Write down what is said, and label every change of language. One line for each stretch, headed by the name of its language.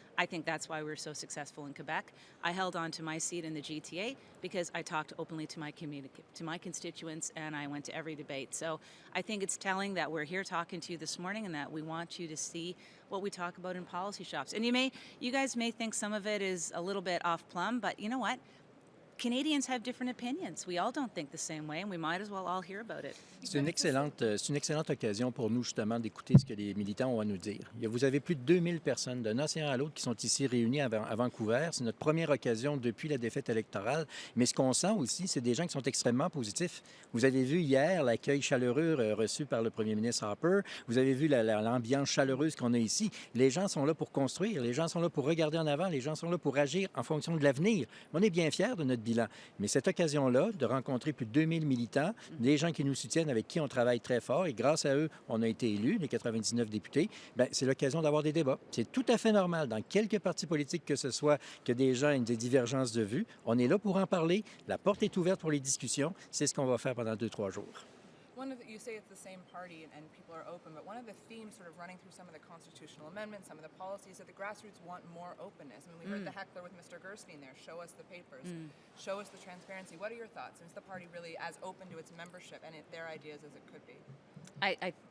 English: I think that's why we were so successful in Quebec. I held on to my seat in the GTA because I talked openly to my constituents, and I went to every debate. So I think it's telling that we're here talking to you this morning, and that we want you to see what we talk about in policy shops. And you guys may think some of it is a little bit off plumb, but you know what? Canadians have different opinions. We all don't think the same way, and we might as well all hear about it.
French: C'est une excellente occasion pour nous, justement, d'écouter ce que les militants ont à nous dire. Vous avez plus de 2000 personnes d'un océan à l'autre qui sont ici réunies à Vancouver. C'est notre première occasion depuis la défaite électorale. Mais ce qu'on sent aussi, c'est des gens qui sont extrêmement positifs. Vous avez vu hier l'accueil chaleureux reçu par le premier ministre Harper. Vous avez vu l'ambiance chaleureuse qu'on a ici. Les gens sont là pour construire. Les gens sont là pour regarder en avant. Les gens sont là pour agir en fonction de l'avenir. On est bien fiers de notre bilan. Mais cette occasion-là, de rencontrer plus de 2000 militants, des gens qui nous soutiennent, avec qui on travaille très fort, et grâce à eux, on a été élus, les 99 députés, bien, c'est l'occasion d'avoir des débats. C'est tout à fait normal, dans quelque parti politique que ce soit, que des gens aient des divergences de vues. On est là pour en parler. La porte est ouverte pour les discussions. C'est ce qu'on va faire pendant 2-3 jours.
English: You say it's the same party and people are open, but one of the themes sort of running through some of the constitutional amendments, some of the policies, that the grassroots want more openness. I mean, we heard the heckler with Mr. Gerstein there, show us the papers, show us the transparency. What are your thoughts? Is the party really as open to its membership and their ideas as it could be?